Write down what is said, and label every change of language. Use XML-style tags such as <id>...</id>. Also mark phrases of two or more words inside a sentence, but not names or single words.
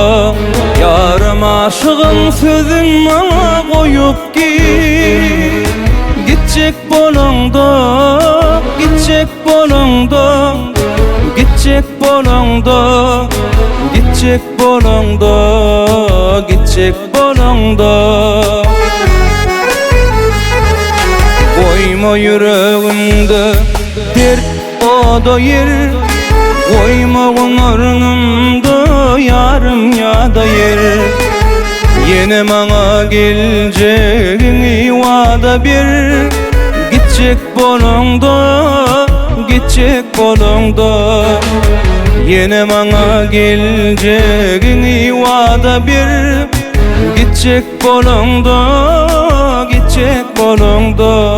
<tk>Yarym aşygym sözün maňa goýup gitjek bolanda, gitjek bolanda, gitjek bolanda, gitjek bolanda, gitjek bolanda.</tk> <tr>Koyma yüreğimde dert oda yer, koyma ömrümde yarım</tr> <tk>ýa-da</tk> <tr>yer.</tr> <tk>Yine maňa geljegini wada ber, gitjek bolanda, gitjek bolanda. Yine maňa geljegini wada ber, gitjek bolanda, gitjek bolanda.</tk>